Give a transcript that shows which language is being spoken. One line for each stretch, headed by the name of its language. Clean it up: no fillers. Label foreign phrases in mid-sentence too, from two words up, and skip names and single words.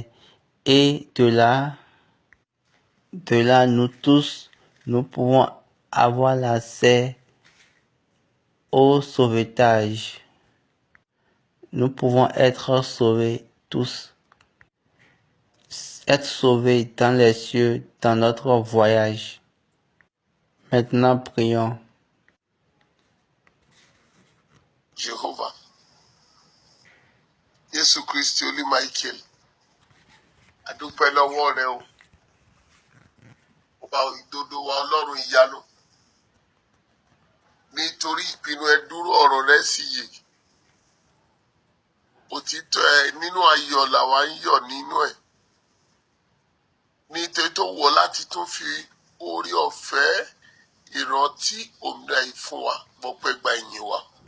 French: Et de là, nous tous, nous pouvons avoir l'accès au sauvetage. Nous pouvons être sauvés tous. Être sauvés dans les cieux, dans notre voyage. Maintenant, prions.
Yoruba: Jehovah, Jésù Kristi Olú Michael, adúpẹ́ lọ́wọ́ rẹ o, ọba ìdodo wa Ọlọ́run ìyanu, nítorí ìpinnu ẹ dúró ọ̀rọ̀ rẹ sì yè, òtítọ́ ẹ nínú ayọ̀ làwa ń yọ̀ nínú ẹ, nítorí tó wọ̀ láti tún fi orí ọ̀fẹ́ ìrántí òmìnira yìí fún wa, gbọ́pẹ́ gba ìyìn wa.